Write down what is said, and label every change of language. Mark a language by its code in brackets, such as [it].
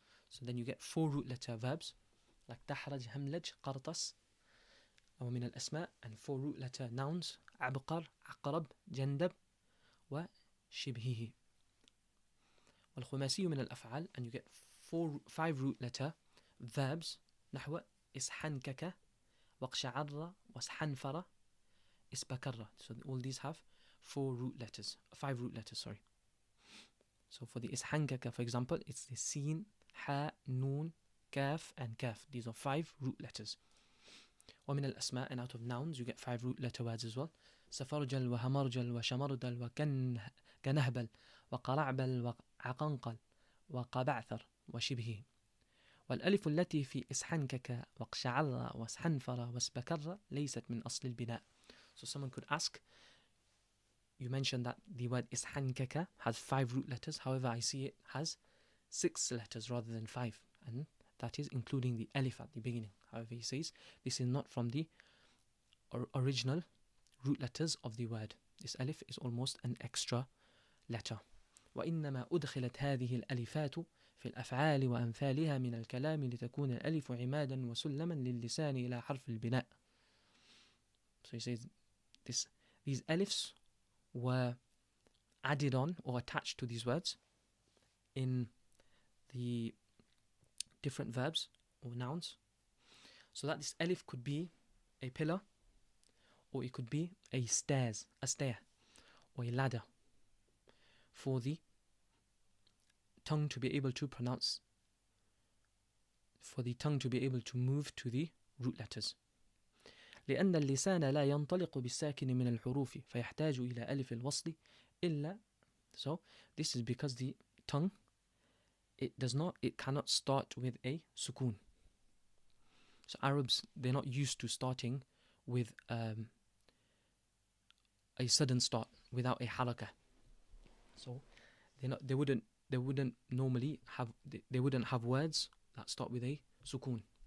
[en] So then you get 4 root letter verbs like [ar] دحرج هملج قرطس ومن الأسماء, [en] and 4 root letter nouns [ar] عبقر عقرب جندب وشبهه. والخماسي من الأفعال, [en] and you get 5 root letter verbs [ar] نحو اسحنكك وقشعر واسحنفر اسبكر. [en] So all these have 5 root letters, sorry. So for the ishankaka, for example, it's the sin, ha, nun, kaf, and kaf. These are 5 root letters. [ar] ومن الأسماء, [en] and out of nouns you get 5 root letter words as well. [ar] سفرجل وهمرجل وشمردل وكنهبل وقرعبل وعقنقل وقبعثر وشبهه. والألف التي في اسحنكك وقشعر واسحنفر واسبكر ليست من أصل البناء. [en] So someone could ask, you mentioned that the word ishankaka has 5 root letters, however I see it has 6 letters rather than 5, and that is including the alif at the beginning. However, he says this is not from the original root letters of the word. This alif is almost an extra letter. [ar] وإنما أدخلت هذه الألفات في الأفعال وأمثالها من الكلام لتكون الألف عمادا وسلما للسان إلى حرف البناء. [en] So he says these alifs were added on or attached to these words in the different verbs or nouns, so that this alif could be a pillar, or it could be a stair, or a ladder for the tongue to be able to pronounce, for the tongue to be able to move to the root letters. [ar] لأن اللسان لا ينطلق بالساكن من الحروف فيحتاج إلى ألف الوصل إلا. [en] So this is because the tongue, it cannot start with a sukun. So Arabs, they're not used to starting with a sudden start without a haraka. So they wouldn't normally have, they wouldn't have words that start with a sukun.